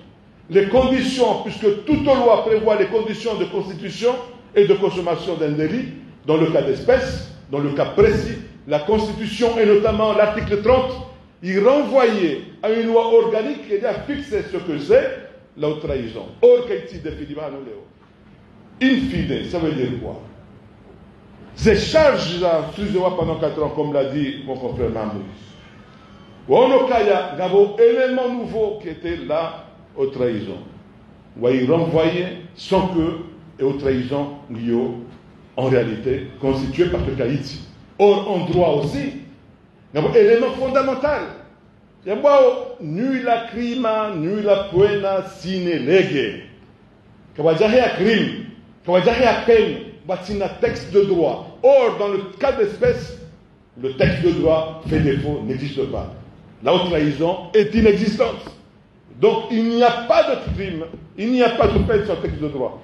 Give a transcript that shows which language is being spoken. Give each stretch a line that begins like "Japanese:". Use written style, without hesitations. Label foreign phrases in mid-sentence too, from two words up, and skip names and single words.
French: Les conditions, puisque toute loi prévoit les conditions de constitution et de consommation d'un délit, dans le cas d'espèce, dans le cas précis, la Constitution et notamment l'article 30, il renvoyait à une loi organique qui a fixé ce que c'est la haute trahison. Or, in fine, ça veut dire quoi? Ces charges pendant 4 ans, comme l'a dit mon confrère Mamou. Onokaya, il y avait un élément nouveau qui était la haute trahison. Il renvoyait sans que la haute trahison, en réalité, constituée par le Haïti. Or, en droit aussi, il y a un élément fondamental. Il y a
Latin: nulla crima, nulla pena sine lege.
French: Il y a un crime, il y a un peine, il y a un texte de droit. Or, dans le cas d'espèce, le texte de droit fait défaut, n'existe pas. La haute trahison est inexistante. Donc, il n'y a pas de crime, il n'y a pas de peine sur le texte de droit.